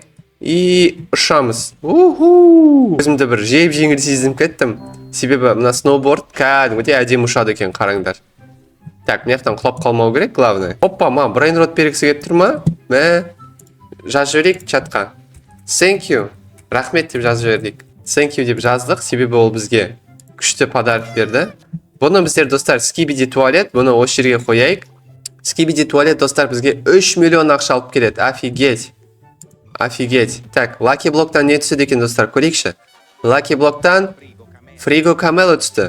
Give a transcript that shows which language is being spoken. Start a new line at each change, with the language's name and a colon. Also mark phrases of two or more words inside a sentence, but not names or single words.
Kazakh: И ұшамыз. Өзімді бір жеңіл сезініп кеттім. Себебі мына сноуборд кәдімгідей әдемі ұшады екен, қараңдар. Так, мынаяқтан құлап қалмау керек, главное. Опа, Брайан Ротт бергісі келіп тұр ма? Жазып жіберейік чатқа.
English: Thank you.
Kazakh: Рахмет деп жазып жібердік.
English: Thank you
Kazakh: деп жаздық, себебі ол бізге күшті подарок берді. Бұны біздер достар, Skibidi туалет, бұны осы жерге қояйық. Skibidi туалет достар бізге 3 миллион ақша алып келеді.
Russian: Офигеть. Так,
Kazakh: Lucky Block'тан не түседі екен достар, көрейікші. Lucky Block'тан Frigo Camelo түсті.